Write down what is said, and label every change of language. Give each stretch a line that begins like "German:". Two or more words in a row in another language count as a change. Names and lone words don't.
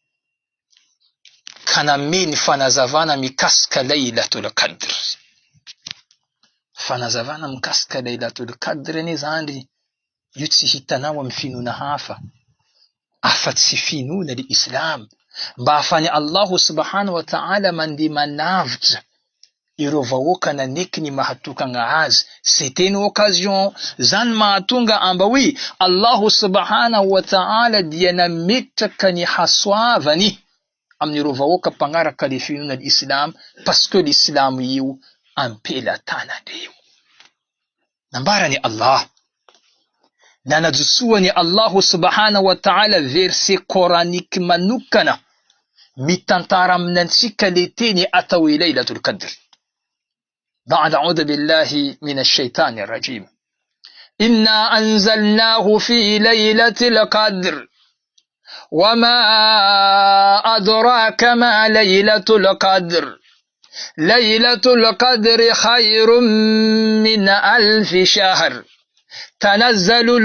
Malagasy: Kanameny fanazavana mikasika Laylatul Qadr. Fanazavana mikasika Laylatul Qadr ni zandry io tsy hitanao amin'ny finoana hafa afa-tsy finoana l'Islam. Mba afany
Arabic: Allahu subhanahu wa ta'ala
Malagasy: mandi manavitra ireo vahoaka naneky ny mahatokagna azy.
French: C'était une occasion
Malagasy: zany mahatonga amba hoe
Arabic: Allahu subhanahu wa ta'ala
Malagasy: dia nametraka ny hasoavany amin'ireo vahoaka mpagnaraka le finoana l'Islam
French: parce que
Malagasy: l'Islam io ampelatanandreo. Nambarany Allah, nanajotsoany
Arabic: Allahu subhanahu wa ta'ala
French: verset coranique
Malagasy: manokana mitantara aminantsika le teny atao hoe Laylatul Qadr.
Arabic: بعد أعوذ بالله من الشيطان الرجيم. إنا أنزلناه في ليلة القدر وما أدراك ما ليلة القدر ليلة القدر خير من 1000 شهر تنزل